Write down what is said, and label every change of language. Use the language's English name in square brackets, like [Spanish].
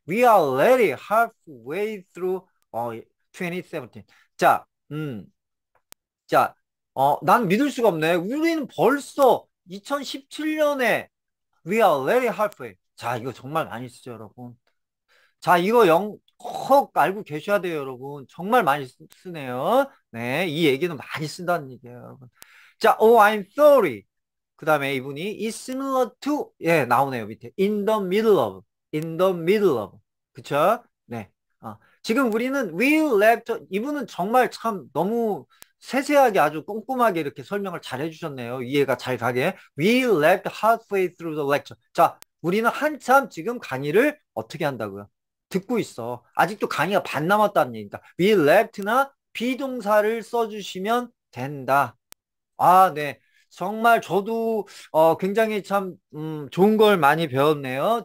[English] We are already halfway through 2017. [Korean] 자, 자, 난 믿을 수가 없네. 우리는 벌써 2017년에 [English] We are already halfway. [Korean] 자, 이거 정말 많이 쓰죠, 여러분. 자, 이거 꼭 알고 계셔야 돼요, 여러분. 정말 많이 쓰네요. 네, 이 얘기는 많이 쓴다는 얘기예요, 여러분. [English] 자, oh, I'm sorry. [Korean] 그 다음에 이분이 is similar to, 예, 나오네요, 밑에. [English] in the middle of, in the middle of. [Korean] 그쵸? 네. 지금 우리는 [English] we left, [Korean] 이분은 정말 참 너무 세세하게 아주 꼼꼼하게 이렇게 설명을 잘 해주셨네요. 이해가 잘 가게. [English] We left halfway through the lecture. [Korean] 자, 우리는 한참 지금 강의를 어떻게 한다고요? 듣고 있어. 아직도 강의가 반 남았다는 얘기니까. [English] We left [Korean] 나 비동사를 써주시면 된다. 네. 정말 저도 굉장히 참 좋은 걸 많이 배웠네요.